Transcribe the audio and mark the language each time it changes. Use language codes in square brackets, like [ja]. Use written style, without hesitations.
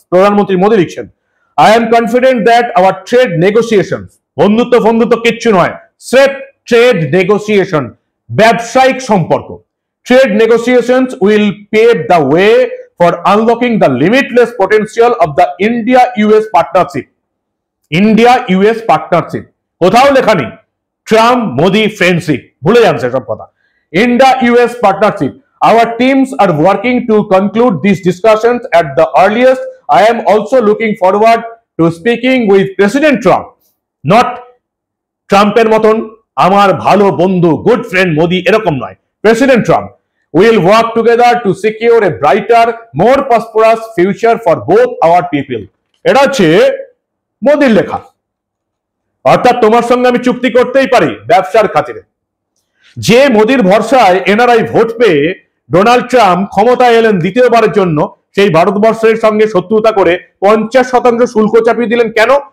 [bn] প্রধানমন্ত্রী মোদী লিখছেন, [en] I am confident that our trade negotiation, [bn] বন্ধুত্ব বন্ধুত্ব কিচ্ছু নয়, স্রেফ ট্রেড নেগোসিয়েশন, ব্যবসায়িক সম্পর্ক, [en] Trade negotiations will pave the way for unlocking the limitless potential of the India US partnership. [bn] India US partnership কোথাও লেখা নেই ট্রাম্প মোদী ফ্রেন্ডশিপ, ভুলে যান সেসব কথা। [en] India US partnership, our teams are working to conclude these discussions at the earliest. I am also looking forward to speaking with President Trump, not [bn] ট্রাম্পের মতন আমার ভালো বন্ধু গুড ফ্রেন্ড মোদি, এরকম নয়, president Trump. [en] We will work together to secure a brighter, more prosperous future for both our people. [bn] এটা হচ্ছে মোদির লেখা। অর্থাৎ তোমার সঙ্গে আমি চুক্তি করতেই পারি ব্যবসার খাতিরে। যে মোদির ভরসায় এনআরআই ভোট পেয়ে ডোনাল্ড ট্রাম্প ক্ষমতায় এলেন দ্বিতীয়বারের জন্য, সেই ভারতবর্ষের সঙ্গে শত্রুতা করে 50% শুল্ক চাপিয়ে দিলেন। কেন?